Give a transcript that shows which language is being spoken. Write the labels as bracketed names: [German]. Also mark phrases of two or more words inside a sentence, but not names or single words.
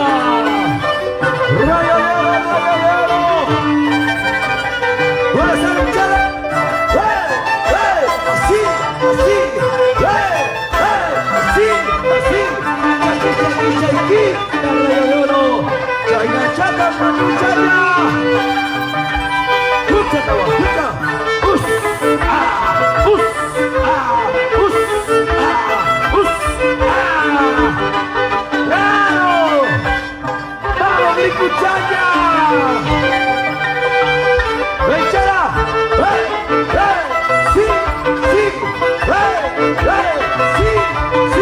[Spanish] ¡Rayo de Oro! ¡Rayo de Oro! ¿Dónde está la hinchada? ¡Así! ¡Así! ¡Así! ¡Así! ¡Chayqui! ¡Rayo de Oro! ¡Chayna Chata! ¡Chayna! ¡Escucha, escucha! ¡Us! ¡Ah! ¡Us! ¡Ah! ¡Us! ¡Ah! ¡Us! ¡Ah! ¡Claro! ¡Vamos, mi cuchalla! ¡Venchera! ¡Sí! ¡Sí! ¡Sí! ¡Sí!